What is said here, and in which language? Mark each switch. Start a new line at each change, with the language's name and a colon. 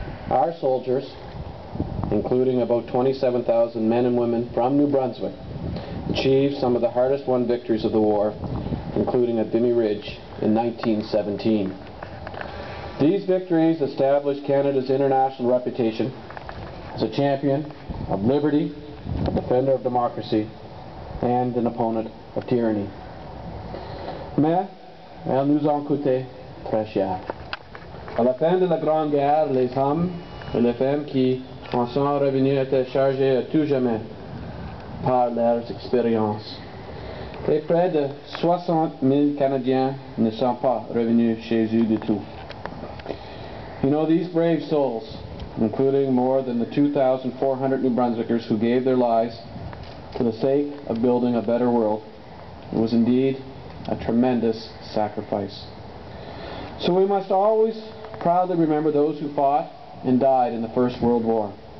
English: Our soldiers, including about 27,000 men and women from New Brunswick, achieved some of the hardest won victories of the war, including at Vimy Ridge in 1917. These victories established Canada's international reputation as a champion of liberty, a defender of democracy, and an opponent of tyranny.
French: Mais elles nous ont coûté très cher. À la fin de la Grande Guerre, les hommes et les femmes qui en sont revenus étaient chargés à tout jamais par leurs expériences. Et près de 60 000 Canadiens ne sont pas revenus chez eux du tout.
English: You know, these brave souls, including more than the 2,400 New Brunswickers who gave their lives for the sake of building a better world, it was indeed a tremendous sacrifice. So we must always proudly remember those who fought and died in the First World War.